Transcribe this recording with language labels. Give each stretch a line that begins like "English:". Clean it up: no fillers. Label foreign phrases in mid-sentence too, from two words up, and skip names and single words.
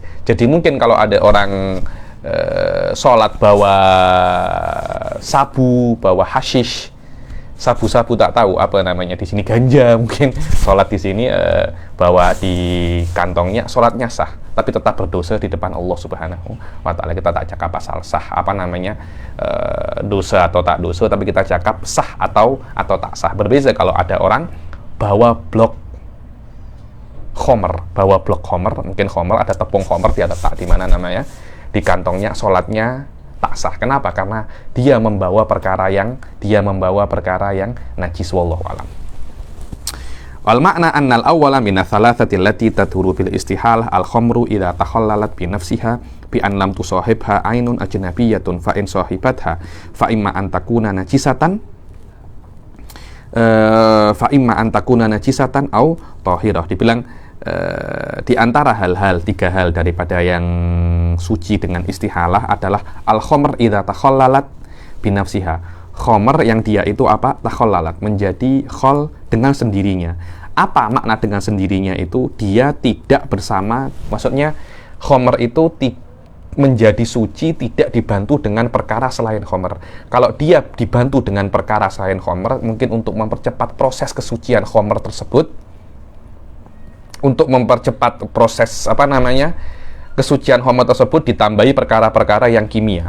Malay: Jadi mungkin kalau ada orang sholat bawa sabu, bawa hashish, sabu-sabu tak tahu apa namanya di sini, ganja mungkin, sholat di sini bawa di kantongnya, sholatnya sah, tapi tetap berdosa di depan Allah
Arabic: سبحانه وتعالى.
Malay: Kita tak cakap pasal sah apa namanya, dosa atau tak dosa, tapi kita cakap sah atau tak sah. Berbeza kalau ada orang bawa blok khomer, mungkin khomer, ada tepung khomer, dia letak di mana namanya, di kantongnya, sholatnya tak sah. Kenapa? Karena dia membawa perkara yang najis.
Arabic: والله أعلم. والمعنى أن الأول من الثلاثة التي تطهر بالاستحالة الخمر إذا تخللت بنفسها بأن لم تصاحبها عين أجنبية فإن صاحبتها فإما أن تكون نجسة أو طاهرة.
Malay: Dibilang di antara hal-hal, 3 hal daripada yang suci dengan istihalah adalah
Arabic: الخمر إذا تخللت بنفسها.
Malay: Khamr yang dia itu apa? Takhallalat, menjadi khol dengan sendirinya. Apa makna dengan sendirinya itu? Dia tidak bersama, maksudnya khamr itu menjadi suci tidak dibantu dengan perkara selain khamr. Kalau dia dibantu dengan perkara selain khamr, mungkin untuk mempercepat proses kesucian khamr tersebut, untuk mempercepat proses kesucian khamr tersebut, ditambahi perkara-perkara yang kimia.